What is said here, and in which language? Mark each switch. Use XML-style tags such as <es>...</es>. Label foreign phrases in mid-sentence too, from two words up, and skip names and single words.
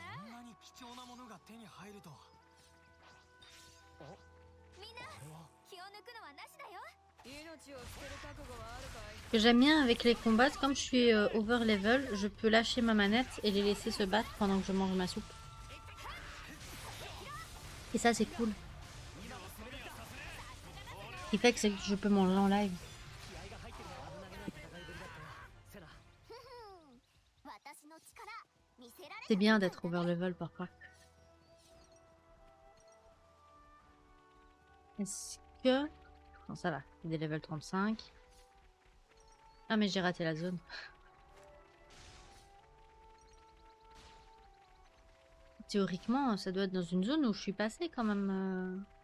<ja>こんなに貴重なものが手に入るとは。みんなこれは気を抜くのはなしだよ。命を捨てる覚悟はあるかい？</ja> <fr>Ce que j'aime bien avec les combats, c'est comme je suis</fr> <en>over level,</en> <fr>je peux lâcher ma manette et les laisser se battre pendant que je mange ma soupe. Et ça c'est cool. Ce qui fait que je peux manger en live.</fr> <ja>セナ、私の力見せられ</ja> <fr>C'est bien d'être</fr> <en>over level</en> <fr>parfois. Est-ce que... Non ça va, c'est des level 35. Ah mais j'ai raté la zone. Théoriquement, ça doit être dans une zone où je suis passée quand même.</fr>